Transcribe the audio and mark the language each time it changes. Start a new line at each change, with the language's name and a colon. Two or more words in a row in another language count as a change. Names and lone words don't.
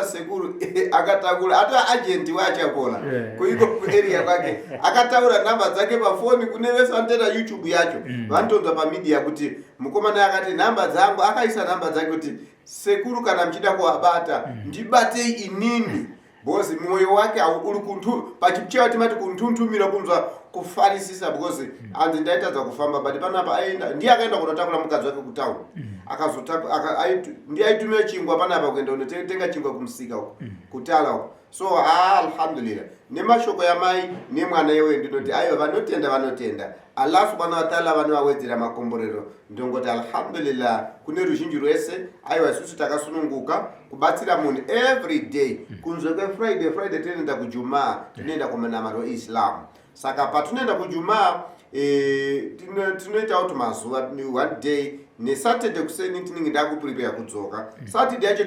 Shona: sekuru akatakura atova agenti wachapola kuiko kuarea kwake akataura nhamba dzake pafoni kune vese vanotoita YouTube yacho vanotonzwa pamedia kuti mukomana akati nhamba dzangu akaisa nhamba dzake kuti sekuru kana mchida kuwabata ndibatei inini because moyo wake uri pachichewa timati kuntuntumira kunzwa kufarisisa because anzi ndaitadza kufamba but panapa aenda ndiye akaenda kunotakura mukadzi wake kutauni ndiye aitumira chingwa panapa kuenda unotenga chingwa kumusika uko kutala uko so alhamdulillah nemashoko yamai nemwana yewe ndinoti aiwa vanotenda
Arabic: الله سبحانه وتعالى
Shona: vanowawedzera makomborero ndongoti alhamdulillah kune ruzhinji rwese aiwa isusu takasununguka kubatsira munhu
English: every day
Shona: kunzwe kwefriday tinoenda kujumaa tinoenda kumanamaro eislam saka patinoenda kujumaa tinoita kuti mazuva
English: one day
Shona: nesaturday kuseni tinenge ndakuprepare kudzoka saturday yacho